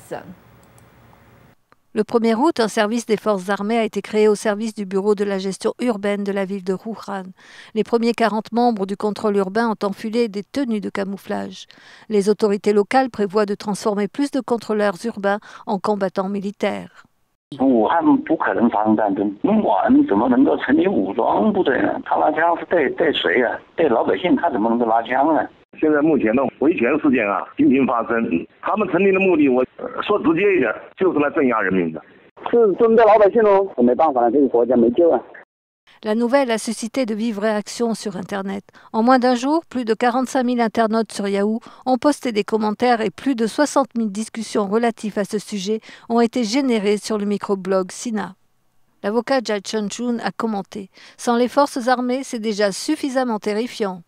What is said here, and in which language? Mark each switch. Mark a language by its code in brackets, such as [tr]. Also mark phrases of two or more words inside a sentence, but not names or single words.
[fr] Le 1er août, un service des forces armées a été créé au service du bureau de la gestion urbaine de la ville de Wuhan. Les premiers 40 membres du contrôle urbain ont enfilé des tenues de camouflage. Les autorités locales prévoient de transformer plus de contrôleurs urbains en combattants militaires. [zh] 武汉不可能发生战争，我们怎么能够成立武装部队呢？他拉枪是对谁呀？对老百姓，他怎么能够拉枪呢？现在目前的维权事件啊频频发生，他们成立的目的，我说直接一点，就是来镇压人民的。是针对老百姓喽，没办法了，这个国家没救啊。 [fr] La nouvelle a suscité de vives réactions sur Internet. En moins d'un jour, plus de 45 000 internautes sur Yahoo ont posté des commentaires et plus de 60 000 discussions relatives à ce sujet ont été générées sur le microblog Sina. L'avocat Jia Chunchun a commenté « Sans les forces armées, c'est déjà suffisamment terrifiant ».